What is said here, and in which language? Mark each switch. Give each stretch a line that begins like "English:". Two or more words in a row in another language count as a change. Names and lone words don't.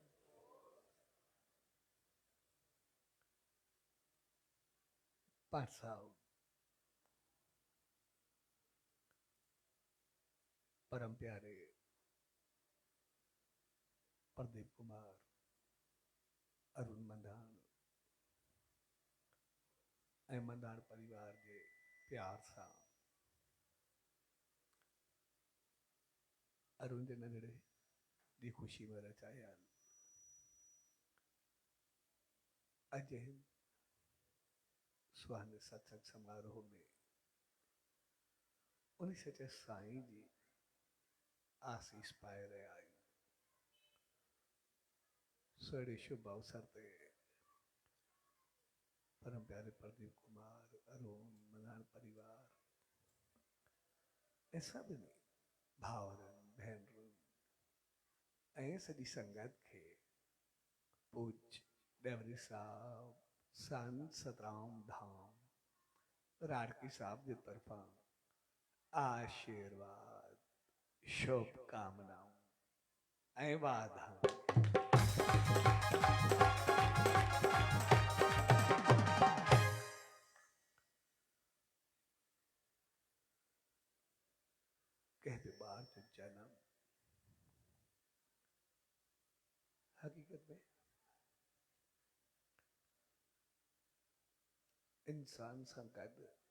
Sindhi: पासाओ परम प्यारे प्रदीप कुमार अरुण मंदान ऐं मंदान परिवार के प्यार सां अरुण जे नंढड़े दी खुशी में रचाया अज हिन सुहाने सत्संग समारोह में उन सचे साईं जी आसीस पाए रहा आहियूं। सुहिणे शुभ अवसर ते परम प्यारे प्रदीप कुमार अरुण मंदान परिवार ऐं सभिनी भाउरनि भेनरुनि ऐं सॼी संगत खे पूज डेवरी साहब संत सतराम धाम राड़की साहब की तरफा आशीर्वाद शुभकामनाओं ऐं वाधायूं। कहते बार जो जन्म हकीकत में इंसान सां गॾु